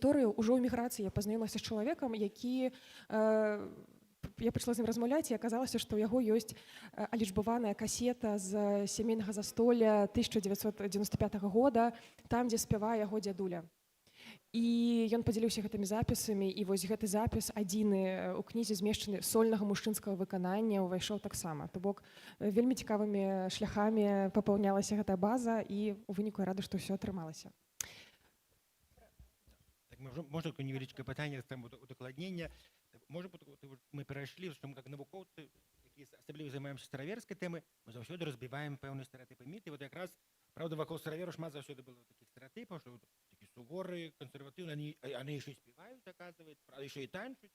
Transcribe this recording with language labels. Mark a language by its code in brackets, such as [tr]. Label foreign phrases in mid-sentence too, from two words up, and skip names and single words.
[be] Ужо ў міграцыі я пазнаёмілася з чалавекам, які я пачала з ім размаўляць, і аказалася, што ў яго ёсць алічбаваная касета з сямейнага застолля 1995 года, там, дзе спявае яго дзядуля. І ён падзяліўся гэтымі запісамі, і вось гэты запіс адзіны ў кнізе змешчаны сольнага мужчынскага выканання ўвайшоў таксама. То бок вельмі цікавымі шляхамі папаўнялася гэтая база, і ў выніку я рада, што ўсё атрымалася. [uk] Так, можна таке невеличке пытанне, там удакладнення. [be] Можа, мы перайшлі, што мы як навукоўцы, які асабліва займаемся стараверскай тэмы, мы заўсёды разбіваем пэўныя стэрэатыпы, міты. Вот якраз, правда, вакол стараверу шмат заўсёды было такіх стэрэатыпаў, што такі суворы, кансерватыўны, яны яшчэ і спяваюць, аказваецца, правда, яшчэ і танчуць.